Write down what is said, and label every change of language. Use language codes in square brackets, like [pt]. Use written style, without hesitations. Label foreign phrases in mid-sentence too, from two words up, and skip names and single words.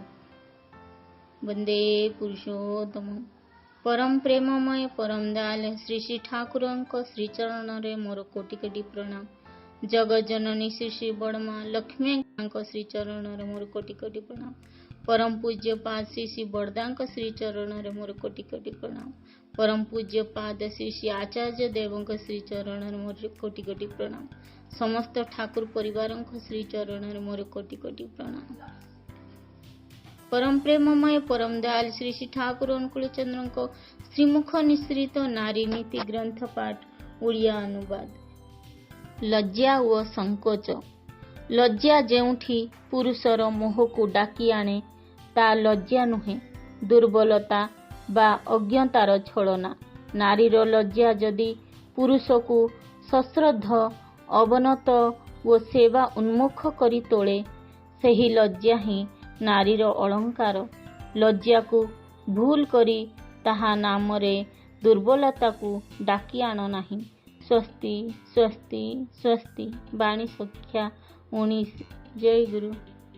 [or] ବନ୍ଦେ ପୁରୁଷୋତ୍ତମ ପରମ ପ୍ରେମମୟ ପରମ ଦୟାଲ ଶ୍ରୀ ଶ୍ରୀ ଠାକୁର ଶ୍ରୀଚରଣ ରେ ମୋର କୋଟି କୋଟି ପ୍ରଣାମ। ଜଗତ ଜନନୀ ଶ୍ରୀ ଶ୍ରୀ ବଡ଼ମା ଲକ୍ଷ୍ମୀ ଶ୍ରୀଚରଣ ରେ ମୋର କୋଟି କୋଟି ପ୍ରଣାମ। ପରମ ପୂଜ୍ୟ ପାଦ ଶ୍ରୀ ଶ୍ରୀ ବଡ଼ଦା ଶ୍ରୀଚରଣ ରେ ମୋର କୋଟି କୋଟି ପ୍ରଣାମ। ପରମ ପୂଜ୍ୟ ପାଦ ଶ୍ରୀ ଶ୍ରୀ ଆଚାର୍ଯ୍ୟ ଦେବ ଶ୍ରୀଚରଣ ରେ ମୋର କୋଟି କୋଟି ପ୍ରଣାମ। ସମସ୍ତ ଠାକୁର ପରିବାର ଶ୍ରୀଚରଣ ରେ ମୋର କୋଟି କୋଟି ପ୍ରଣାମ। ପରମ ପ୍ରେମମୟ ପରମ ଦୟାଲ ଶ୍ରୀ ଶ୍ରୀ ଠାକୁର ଅନୁକୂଳ ଚନ୍ଦ୍ର ଶ୍ରୀମୁଖ ନିଶ୍ରିତ ନାରୀ ନୀତି ଗ୍ରନ୍ଥ ପାଠ ଓଡ଼ିଆ ଅନୁବାଦ। ଲଜ୍ଜା ଓ ସଂକୋଚ। ଲଜ୍ଜା ଯେଉଁଠି ପୁରୁଷର ମୋହ କୁ ଡାକି ଆଣେ ତା ଲଜ୍ଜା ନୁହେଁ, ଦୁର୍ବଳତା ବା ଅଜ୍ଞତାର ଛଳନା। ନାରୀର ଲଜ୍ଜା ଯଦି ପୁରୁଷ କୁ ସଶ୍ରଦ୍ଧ ଅବନତ ଓ ସେବା ଉନ୍ମୁଖ କରି ତୋଳେ, ସେହି ଲଜ୍ଜା ହିଁ ନାରୀର ଅଳଙ୍କାର। ଲଜ୍ଜା କୁ ଭୁଲ କରି ତାହା ନାମରେ ଦୁର୍ବଳତା କୁ ଡାକି ଆଣ ନାହିଁ। ସ୍ୱସ୍ତି ସ୍ୱସ୍ତି ସ୍ୱସ୍ତି। ବାଣୀ ସଂଖ୍ୟା 19। ଜୟ ଗୁରୁ।